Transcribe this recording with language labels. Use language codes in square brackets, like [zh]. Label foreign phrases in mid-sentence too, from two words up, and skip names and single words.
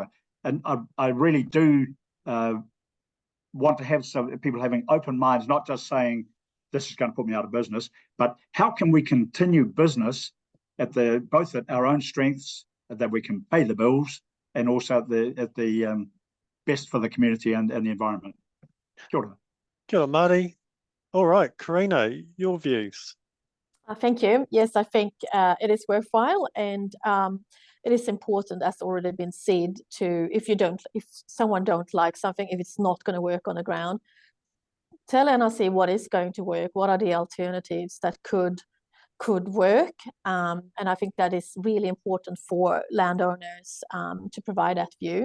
[en] And I really do want to have some people having open minds, not just saying this is going to put me out of business, but how can we continue business at both at our own strengths, that we can pay the bills, and also at the best for the community and the environment. [mi] Kia ora. Kia ora, Marty. [en] All right, Karina, your views. Thank you. Yes, I think it is worthwhile, and it is important, as already been said, to if someone don't like something, if it's not going to work on the ground, tell NRC what is going to work, what are the alternatives that could work, and I think that is really important for landowners to provide that view.